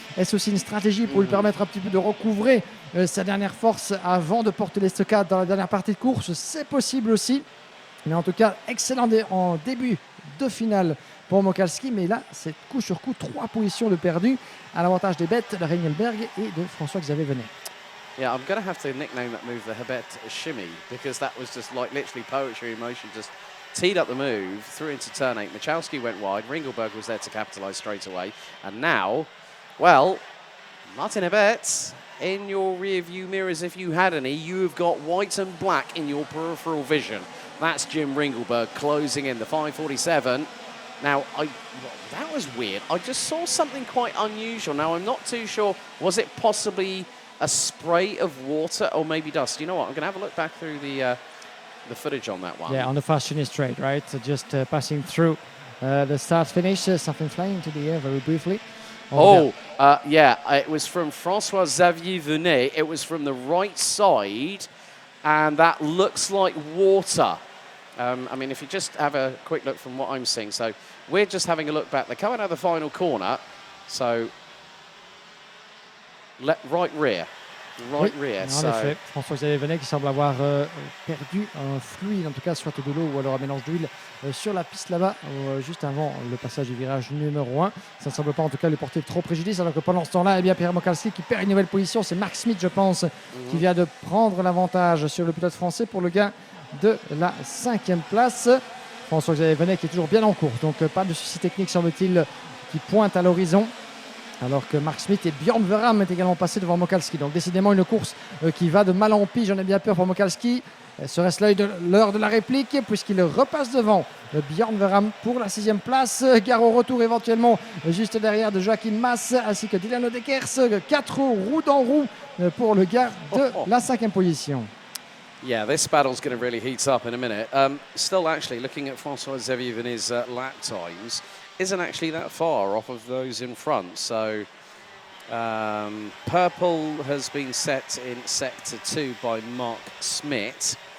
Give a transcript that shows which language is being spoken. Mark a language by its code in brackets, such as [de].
[fr] Est-ce aussi une stratégie pour lui permettre un petit peu de recouvrer sa dernière force avant de porter l'estocade dans la dernière partie de course? C'est possible aussi. Mais en tout cas, excellent en début de finale pour Mokalski. Mais là, c'est coup sur coup 3 positions de perdu à l'avantage des bêtes de Ringelberg et de François-Xavier Venet. [en] Yeah, I'm going to have to nickname that move the Hebet shimmy, because that was just like literally poetry in motion. Just teed up the move, threw into turn 8. Michalski went wide. Ringelberg was there to capitalise straight away. And now, well, Martin Hebet, in your rear view mirrors, if you had any, you have got white and black in your peripheral vision. That's Jim Ringelberg closing in the 5:47. Now, that was weird. I just saw something quite unusual. Now, I'm not too sure. Was it possibly a spray of water or maybe dust? You know what? I'm going to have a look back through the footage on that one. Yeah, on the fast finish straight, right? So just passing through the start finish, something flying into the air very briefly. Yeah, it was from François-Xavier Venet. It was from the right side, and that looks like water. I mean, if you just have a quick look from what I'm seeing. So we're just having a look back. They're coming out of the final corner. So right rear. [fr] En effet, François-Xavier Venet qui semble avoir perdu un fluide, en tout cas soit de l'eau ou alors un mélange d'huile sur la piste là-bas, juste avant le passage du virage numéro 1. Ça ne semble pas en tout cas lui porter trop préjudice, alors que pendant ce temps-là, eh bien, Pierre Mokalski qui perd une nouvelle position. C'est Mark Smith, je pense, qui vient de prendre l'avantage sur le pilote français pour le gain de la 5e place. François-Xavier Venet qui est toujours bien en course, donc pas de souci technique semble-t-il qui pointe à l'horizon. Alors que Mark Smith et Björn Verham est également passé devant Mokalski. Donc décidément une course qui va de mal en pis. J'en ai bien peur pour Mokalski. Serait-ce l'heure de la réplique, puisqu'il repasse devant Björn Verham pour la 6e place. Gare au retour éventuellement juste derrière de Joachim Mass ainsi que Dylan Odekers. 4 roues dans roue pour le gars de la 5e position. [en] Yeah, this battle's going to really heat up in a minute. Still, actually, looking at François-Xavier Venet's lap times, isn't actually that far off of those in front. So, purple has been set in sector 2 by Mark Smith.